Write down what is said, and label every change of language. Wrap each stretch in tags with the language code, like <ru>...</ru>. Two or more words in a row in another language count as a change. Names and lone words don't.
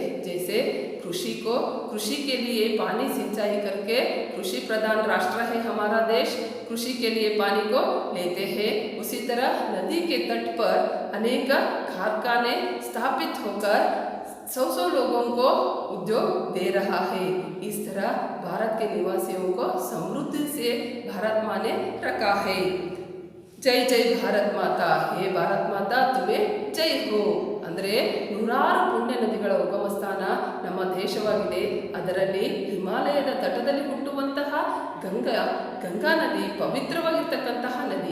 <hi>जैसे कृषि के लिए पानी सिंचाई करके, कृषि प्रधान राष्ट्र है हमारा देश, कृषि के लिए पानी को लेते हैं. उसी तरह नदी के तट पर अनेक कारखाने स्थापित होकर 100 लोगों को उद्योग दे रहा है। इस तरह भारत के निवासियों को समृद्धि से भारत माँ ने रखा है। जय जय भारत माता, हे भारत माता तुम्हें जय हो.</hi> <kn>ಅಂದರೆ ನೂರಾರು ಪುಣ್ಯ ನದಿಗಳ ಉಗಮ ಸ್ಥಾನ ನಮ್ಮ ದೇಶವಾಗಿದೆ. ಅದರಲ್ಲಿ ಹಿಮಾಲಯದ ತಟದಲ್ಲಿ ಹುಟ್ಟುವಂತಹ ಗಂಗಾ ನದಿ ಪವಿತ್ರವಾಗಿರ್ತಕ್ಕಂತಹ ನದಿ.</kn>